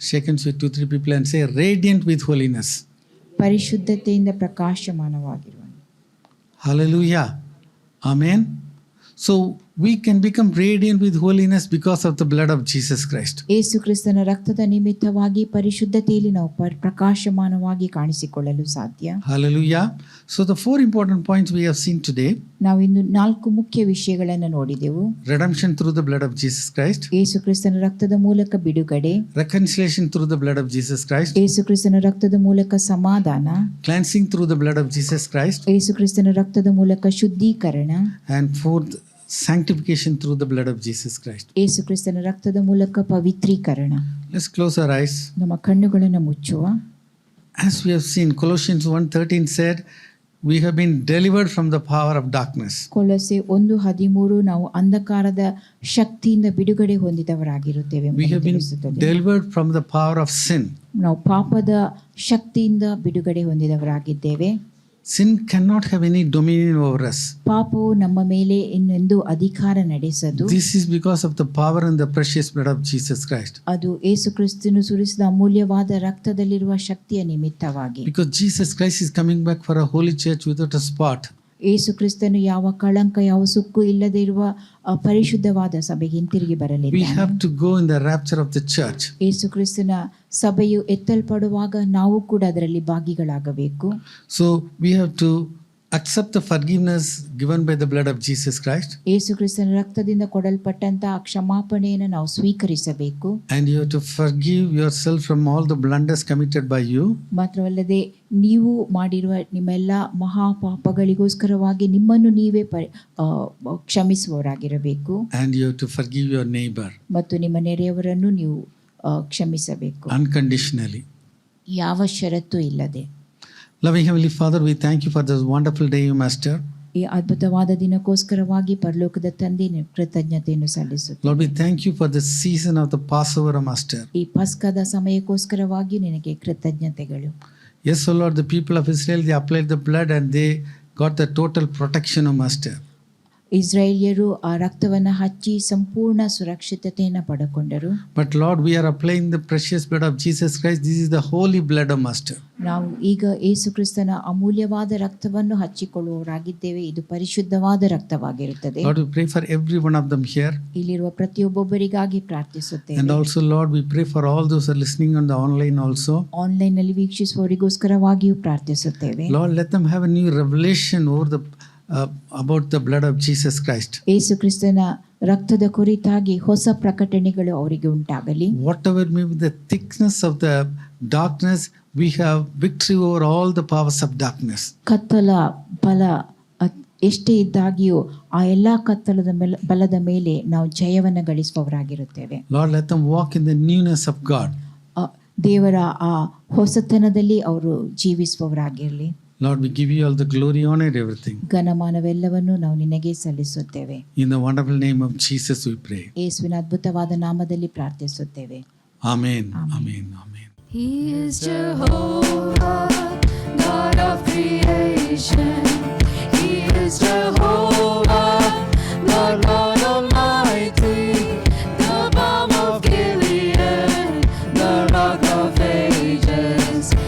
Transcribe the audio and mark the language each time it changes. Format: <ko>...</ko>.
<en>Shake hands with 2-3 people and say, radiant with holiness.</en> <kn>ಪರಿಶುದ್ಧತೆಯಿಂದ ಪ್ರಕಾಶಮಾನವಾಗಿರುವ.</kn> <en>Hallelujah. Amen. So we can become radiant with holiness because of the blood of Jesus Christ.</en> <kn>ಯೇಸು ಕ್ರಿಸ್ತನ ರಕ್ತದ ನಿಮಿತ್ತವಾಗಿ ಪರಿಶುದ್ಧತೆಯಲ್ಲಿ ನಾವು ಪ್ರಕಾಶಮಾನವಾಗಿ ಕಾಣಿಸಿಕೊಳ್ಳಲು ಸಾಧ್ಯ.</kn> <en>Hallelujah. So the 4 important points we have seen today.</en> <kn>ನಾವು ಇಂದು 4 ಮುಖ್ಯ ವಿಷಯಗಳನ್ನು ನೋಡಿದೆವು.</kn> <en>Redemption through the blood of Jesus Christ.</en> <kn>ಯೇಸು ಕ್ರಿಸ್ತನ ರಕ್ತದ ಮೂಲಕ ಬಿಡುಗಡೆ.</kn> <en>Reconciliation through the blood of Jesus Christ.</en> <kn>ಯೇಸು ಕ್ರಿಸ್ತನ ರಕ್ತದ ಮೂಲಕ ಸಮಾಧಾನ.</kn> <en>Cleansing through the blood of Jesus Christ.</en> <kn>ಯೇಸು ಕ್ರಿಸ್ತನ ರಕ್ತದ ಮೂಲಕ ಶುದ್ಧೀಕರಣ.</kn> <en>And fourth, sanctification through the blood of Jesus Christ.</en> <kn>ಯೇಸು ಕ್ರಿಸ್ತನ ರಕ್ತದ ಮೂಲಕ ಪವಿತ್ರೀಕರಣ.</kn> <en>Let's close our eyes.</en> <kn>ನಮ್ಮ ಕಣ್ಣುಗಳನ್ನು ಮುಚ್ಚುವ.</kn> <en>As we have seen, Colossians 1:13 said, we have been delivered from the power of darkness.</en> <kn>ಕೊಲೊಸ್ಸೆ 1:13 ನಾವು ಅಂಧಕಾರದ ಶಕ್ತಿಯಿಂದ ಬಿಡುಗಡೆ ಹೊಂದಿದವರಾಗಿರುತ್ತೇವೆ.</kn> <en>We have been delivered from the power of sin.</en> <kn>ನಾವು ಪಾಪದ ಶಕ್ತಿಯಿಂದ ಬಿಡುಗಡೆ ಹೊಂದಿದವರಾಗಿದ್ದೇವೆ.</kn> <en>Sin cannot have any dominion over us.</en> <kn>ಪಾಪವು ನಮ್ಮ ಮೇಲೆ ಇನ್ನೆಂದೂ ಅಧಿಕಾರ ನಡೆಸದು.</kn> <en>This is because of the power and the precious blood of Jesus Christ.</en> <kn>ಅದು ಯೇಸು ಕ್ರಿಸ್ತನು ಸುರಿಸಿದ ಅಮೂಲ್ಯವಾದ ರಕ್ತದಲ್ಲಿರುವ ಶಕ್ತಿಯ ನಿಮಿತ್ತವಾಗಿ.</kn> <en>Because Jesus Christ is coming back for a holy church without a spot.</en> <kn>ಯೇಸು ಕ್ರಿಸ್ತನು ಯಾವ ಕಳಂಕ ಯಾವ ಸುಕ್ಕು ಇಲ್ಲದೆ ಇರುವ ಪರಿಶುದ್ಧವಾದ ಸಭೆಗೆ ಹಿಂತಿರುಗಿ ಬರಲಿದ್ದಾನೆ.</kn> <en>We have to go in the rapture of the church.</en> <kn>ಯೇಸು ಕ್ರಿಸ್ತನ ಸಭೆಯು ಎತ್ತಲ್ಪಡುವಾಗ ನಾವು ಕೂಡ ಅದರಲ್ಲಿ ಭಾಗಿಗಳಾಗಬೇಕು.</kn> <en>So we have to accept the forgiveness given by the blood of Jesus Christ.</en> <kn>ಯೇಸು ಕ್ರಿಸ್ತನ ರಕ್ತದಿಂದ ಕೊಡಲ್ಪಟ್ಟಂತಹ ಕ್ಷಮಾಪಣೆಯನ್ನು ನಾವು ಸ್ವೀಕರಿಸಬೇಕು.</kn> <en>And you have to forgive yourself from all the blunders committed by you.</en> <kn>ಮಾತ್ರವಲ್ಲದೆ ನೀವು ಮಾಡಿರುವ ನಿಮ್ಮೆಲ್ಲ ಮಹಾಪಾಪಗಳಿಗೋಸ್ಕರವಾಗಿ ನಿಮ್ಮನ್ನು ನೀವೇ ಕ್ಷಮಿಸುವವರಾಗಿರಬೇಕು.</kn> <en>And you have to forgive your neighbor.</en> <kn>ಮತ್ತು ನಿಮ್ಮ ನೆರೆಯವರನ್ನು ನೀವು ಕ್ಷಮಿಸಬೇಕು.</kn> <en>Unconditionally.</en> <kn>ಯಾವ ಷರತ್ತು ಇಲ್ಲದೆ.</kn> <en>Loving Heavenly Father, we thank you for this wonderful day, Master.</en> <kn>ಈ ಅದ್ಭುತವಾದ ದಿನಕ್ಕೋಸ್ಕರವಾಗಿ ಪರಲೋಕದ ತಂದೆ ಕೃತಜ್ಞತೆಯನ್ನು ಸಲ್ಲಿಸುತ್ತೇವೆ.</kn> <en>Lord, we thank you for the season of the Passover, Master.</en> <kn>ಈ ಪಸ್ಕದ ಸಮಯಕ್ಕೋಸ್ಕರವಾಗಿ ನಿನಗೆ ಕೃತಜ್ಞತೆಗಳು.</kn> <en>Yes, O Lord, the people of Israel, they applied the blood and they got the total protection, O Master.</en> <kn>ಇಸ್ರಾಯೇಲ್ಯರು ಆ ರಕ್ತವನ್ನು ಹಚ್ಚಿ ಸಂಪೂರ್ಣ ಸುರಕ್ಷಿತತೆಯನ್ನು ಪಡೆದುಕೊಂಡರು.</kn> <en>But Lord, we are applying the precious blood of Jesus Christ. This is the holy blood, O Master.</en> <kn>ನಾವು ಈಗ ಯೇಸು ಕ್ರಿಸ್ತನ ಅಮೂಲ್ಯವಾದ ರಕ್ತವನ್ನು ಹಚ್ಚಿಕೊಳ್ಳುವವರಾಗಿದ್ದೇವೆ. ಇದು ಪರಿಶುದ್ಧವಾದ ರಕ್ತವಾಗಿರುತ್ತದೆ.</kn> <en>Lord, we pray for every one of them here.</en> <kn>ಇಲ್ಲಿರುವ ಪ್ರತಿಯೊಬ್ಬೊಬ್ಬರಿಗಾಗಿ ಪ್ರಾರ್ಥಿಸುತ್ತೇವೆ.</kn> <en>And also, Lord, we pray for all those who are listening on the online also.</en> <kn>Online ನಲ್ಲಿ ವೀಕ್ಷಿಸುವವರಿಗೋಸ್ಕರವಾಗಿಯೂ ಪ್ರಾರ್ಥಿಸುತ್ತೇವೆ.</kn> <en>Lord, let them have a new revelation about the blood of Jesus Christ.</en> <kn>ಯೇಸು ಕ್ರಿಸ್ತನ ರಕ್ತದ ಕುರಿತಾಗಿ ಹೊಸ ಪ್ರಕಟಣೆಗಳು ಅವರಿಗೆ ಉಂಟಾಗಲಿ.</kn> <en>Whatever may be the thickness of the darkness, we have victory over all the powers of darkness.</en> <kn>ಕತ್ತಲ ಬಲ ಎಷ್ಟೇ ಇದ್ದಾಗಿಯೂ ಆ ಎಲ್ಲಾ ಕತ್ತಲದ ಬಲದ ಮೇಲೆ ನಾವು ಜಯವನ್ನು ಗಳಿಸುವವರಾಗಿರುತ್ತೇವೆ.</kn> <en>Lord, let them walk in the newness of God.</en> <kn>ದೇವರ ಆ ಹೊಸತನದಲ್ಲಿ ಅವರು ಜೀವಿಸುವವರಾಗಿರಲಿ.</kn> <en>Lord, we give you all the glory, honor, and everything.</en> <kn>ಘನಮಾನವೆಲ್ಲವನ್ನು ನಾವು ನಿನಗೆ ಸಲ್ಲಿಸುತ್ತೇವೆ.</kn> <en>In the wonderful name of Jesus we pray.</en> <kn>ಯೇಸುವಿನ ಅದ್ಭುತವಾದ ನಾಮದಲ್ಲಿ ಪ್ರಾರ್ಥಿಸುತ್ತೇವೆ.</kn> <en>Amen. Amen. Amen. He is Jehovah, God of creation. He is Jehovah, Lord God Almighty, the balm of Gilead, the rock of ages.</en>